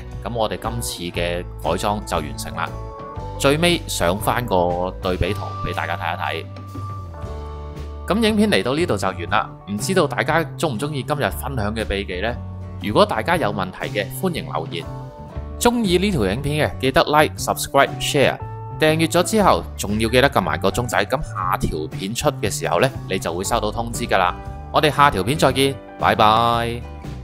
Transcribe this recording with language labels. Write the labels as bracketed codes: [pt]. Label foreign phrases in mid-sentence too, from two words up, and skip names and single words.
[yue] 咁我哋今次嘅改裝就完成啦。最尾上翻個對比圖俾大家睇一睇。咁影片嚟到呢度就完啦，唔知道大家中唔中意今日分享嘅秘技呢？如果大家有問題嘅，歡迎留言。中意呢條影片嘅，記得 like、subscribe、share。訂閱咗之後，仲要記得撳埋個鐘仔，咁下條片出嘅時候呢，你就會收到通知噶啦。我哋下條片再見，拜拜。